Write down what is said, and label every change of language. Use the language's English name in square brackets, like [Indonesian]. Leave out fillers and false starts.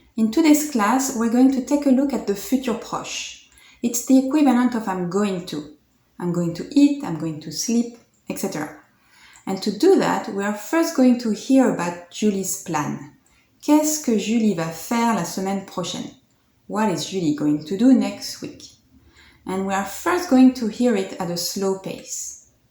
[English] In today's class, we're going to take a look at the futur proche. It's the equivalent of I'm going to. I'm going to eat, I'm going to sleep, etc. And to do that, we are first going to hear about Julie's plan. [French] Qu'est-ce que Julie va faire la semaine prochaine? [English] What is Julie going to do next week? And we are first going to hear it at a slow pace.